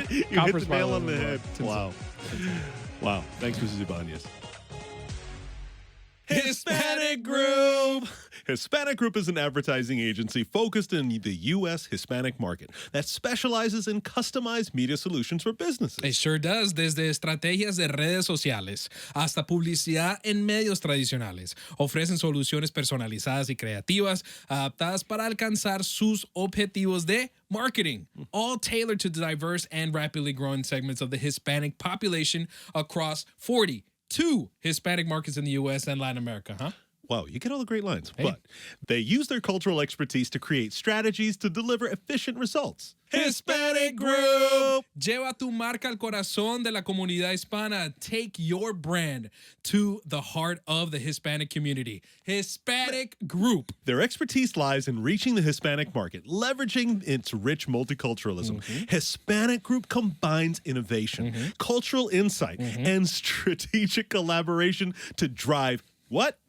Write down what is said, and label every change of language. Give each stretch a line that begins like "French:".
English: hit the nail on the head. Wow. Wow. Thanks, Mrs. Ibanez. Hispanic Group. Hispanic Group is an advertising agency focused in the U.S. Hispanic market that specializes in customized media solutions for businesses. It sure does,
Spanish: desde estrategias de redes sociales hasta publicidad en medios tradicionales. Ofrecen soluciones personalizadas y creativas adaptadas para alcanzar sus objetivos de marketing,
English: all tailored to diverse and rapidly growing segments of the Hispanic population across 42 Hispanic markets in the U.S. and Latin America, huh? Wow, you get all the great lines. Hey. But they use their cultural expertise to create strategies to deliver efficient results. Hispanic Group!
Spanish: Lleva tu marca al corazón de la comunidad hispana.
English: Take your brand to the heart of the Hispanic community. Hispanic Group. Their expertise lies in reaching the Hispanic market, leveraging its rich multiculturalism. Hispanic Group combines innovation, cultural insight, and strategic collaboration to drive what?